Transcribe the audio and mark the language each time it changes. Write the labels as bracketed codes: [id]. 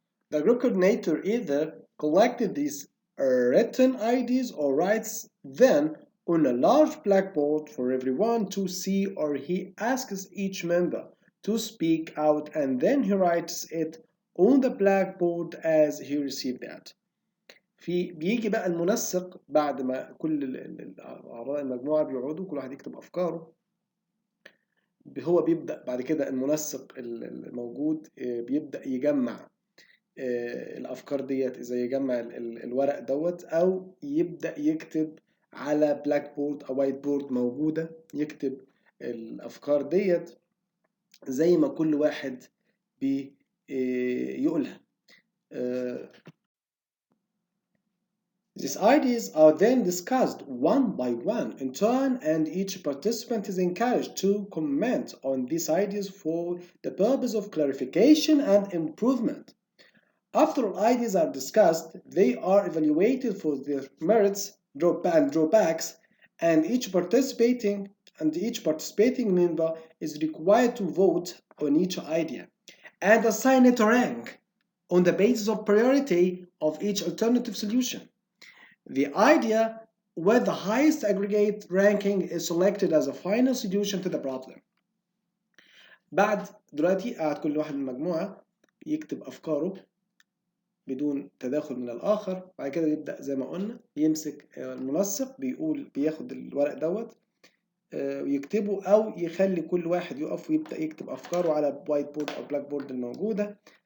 [en] The group coordinator either collected these written ideas or writes them on a large blackboard for everyone to see, or he asks each member to speak out and then he writes it on the blackboard as he received that. [ar] بيجي بقى المنسق بعد ما كل أعضاء المجموعة بيقعدوا كل واحد يكتب أفكاره، هو بيبدأ بعد كده المنسق الموجود بيبدأ يجمع الأفكار ديت، إذا يجمع الورق دوت أو يبدأ يكتب على بلاك بورد أو وايت بورد موجودة، يكتب الأفكار ديت زي ما كل واحد بيقولها. [en] These ideas are then discussed one by one in turn, and each participant is encouraged to comment on these ideas for the purpose of clarification and improvement. After all ideas are discussed, they are evaluated for their merits and drawbacks, and each participating member is required to vote on each idea and assign it a rank on the basis of priority of each alternative solution. The idea where the highest aggregate ranking is selected as a final solution to the problem. [ar] بعد دلوقتي قاعد كل واحد من المجموعة يكتب أفكاره بدون تداخل من الآخر، بعد كده يبدأ زي ما قلنا يمسك المنسق بياخد الورق دوت ويكتبه، أو يخلي كل واحد يقف ويبدأ يكتب أفكاره على وايت بورد أو بلاك بورد الموجودة.